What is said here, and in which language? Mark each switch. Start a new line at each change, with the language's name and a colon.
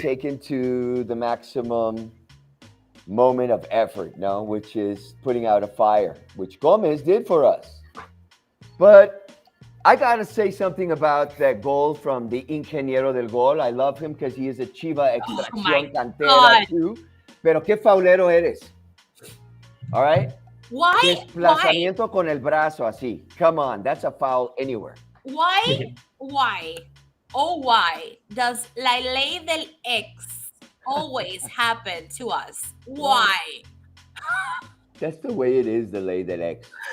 English: taken to the maximum moment of effort, no? Which is putting out a fire, which Gomez did for us. But I got to say something about that goal from the Ingeniero del Gol. I love him because he is a Chiva
Spanish: extracción cantera
English: God. too.
Spanish: Pero qué faulero eres.
English: All right? Why?
Spanish: Desplazamiento con el brazo así.
English: Come on, that's a foul anywhere. Why? Why does
Spanish: la ley del ex
English: always happen to us? Why? That's the way it is, the ley del ex.